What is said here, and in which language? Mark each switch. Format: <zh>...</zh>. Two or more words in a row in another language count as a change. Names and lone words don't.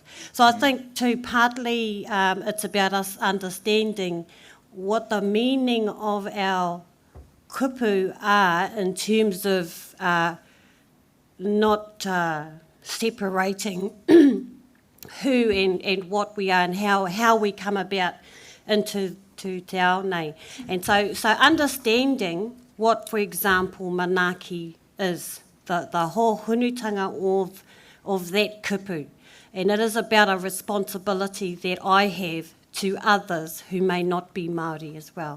<en>So I think too, partly it's about us understanding what the meaning of our kupu are in terms of not separating who and what we are and how we come about into to</en> <mi>te ao nei.</mi> <en>And so understanding what, for example, manaaki is, the whole hunutanga of that kupu. And it is about a responsibility that I have to others who may not be Māori as well.</en>